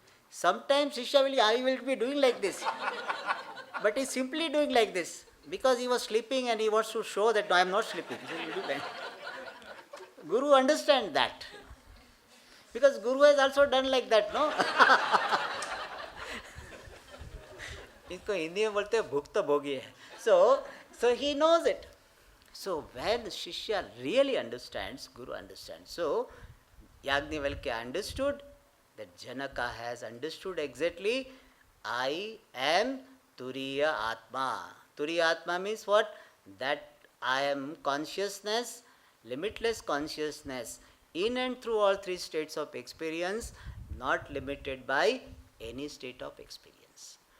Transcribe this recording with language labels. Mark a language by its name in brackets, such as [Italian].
[English] Sometimes Shishya will be doing like this. But he is simply doing like this. Because he was sleeping and he wants to show that, no, I am not sleeping. Guru understands that. Because Guru has also done like that, no? [Hindi] इसको हिंदी में बोलते हैं भुक्त भोगी है. [English] So he knows it. So when Shishya really understands, Guru understands. So Yagnivalkya understood that Janaka has understood exactly, I am Turiya Atma. Turiya Atma means what? That I am consciousness, limitless consciousness, in and through all three states of experience, not limited by any state of experience.